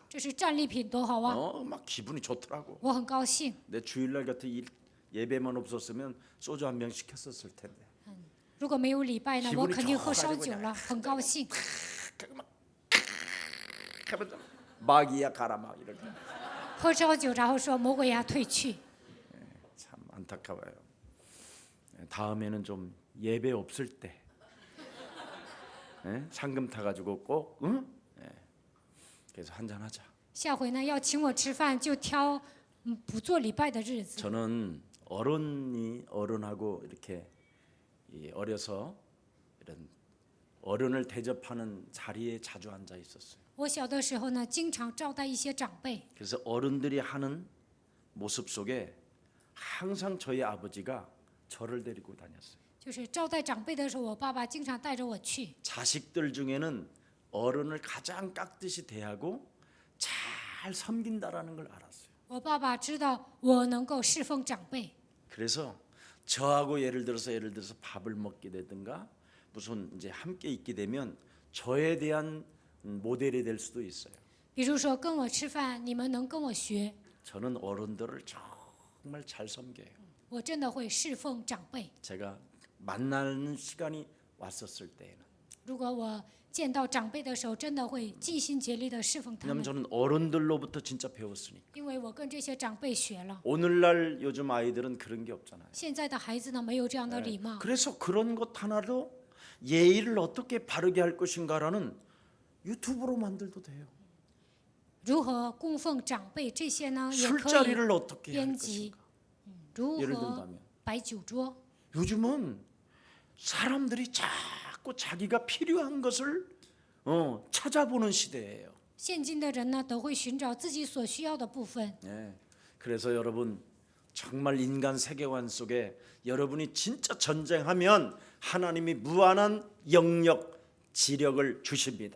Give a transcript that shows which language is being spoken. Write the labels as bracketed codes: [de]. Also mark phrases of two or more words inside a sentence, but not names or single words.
[zh] 这是战利品，多好啊！ [ko] 막 기분이 좋더라고. [zh] 我很高兴。 [ko] 내 주일날 같은 예배만 없었으면 소주 한 병 시켰었을 텐데. [zh] 如果没有礼拜呢， [ko] 기분이 [zh] 我肯定喝烧 [ko] 좋아가지고 [zh] 酒了，很高兴。 [ko] 하면서 마귀야 가라 막 이렇게. [zh] 喝烧酒，然后说魔鬼呀退去。 [ko] 참 안타까워요. 다음에는 좀 예배 없을 때 상금 타가지고 꼭 그래서 한잔 하자. [zh] 下回呢要请我吃饭，就挑不做礼拜的日子。 [ko] 저는 어른하고 이렇게 어려서 이런 어른을 대접하는 자리에 자주 앉아 있었어요. [zh] 我小的时候呢，经常招待一些长辈， [ko] 그래서 어른들이 하는 모습 속에 항상 저희 아버지가 저를 데리고 다녔어요. [zh] 就是招待长辈的时候，我爸爸经常带着我去。 [ko] 자식들 중에는 어른을 가장 깍듯이 대하고 잘 섬긴다라는 걸 알았어요. [zh] 我爸爸知道我能够侍奉长辈， [ko] 그래서 저하고 예를 들어서 밥을 먹게 되든가 무슨 이제 함께 있게 되면 저에 대한 모델이 될 수도 있어요. [zh] 比如说跟我吃饭，你们能跟我学， [ko] 저는 어른들을 정말 잘 섬겨요. [zh] 我真的会侍奉长辈。 [ko] 제가 만나는 시간이 왔었을 때에는. [zh] 如果我见到长辈的时候，真的会尽心竭力的侍奉他 [ko] 왜냐하면 [zh] 们， [ko] 저는 어른들로부터 진짜 배웠으니까. [zh] 因为我跟这些长辈学了。 [ko] 오늘날 요즘 아이들은 그런 게 없잖아요. [zh] 现在的孩子呢，没有这样的礼貌， [ko] 그래서 그런 것 하나로 예의를 어떻게 바르게 할 것인가라는 유튜브로 만들도 돼요. [zh] 如何供奉长辈这些呢，也可以 [ko] 술자리를 어떻게 할 [zh] 编辑 [ko] 것인가. 。 [zh] 如 [ko] 예를 [zh] 何 [ko] 든다면 [zh] 摆酒桌？ [ko] 요즘은 사람들이 자꾸 자기가 필요한 것을 찾아보는 시대예요. [zh] 现今的人呢，都会寻找自己所需要的部分。 [ko] 네. 그래서 여러분 정말 인간 세계관 속에 여러분이 진짜 전쟁하면 하나님이 무한한 영역 지력을 주십니다.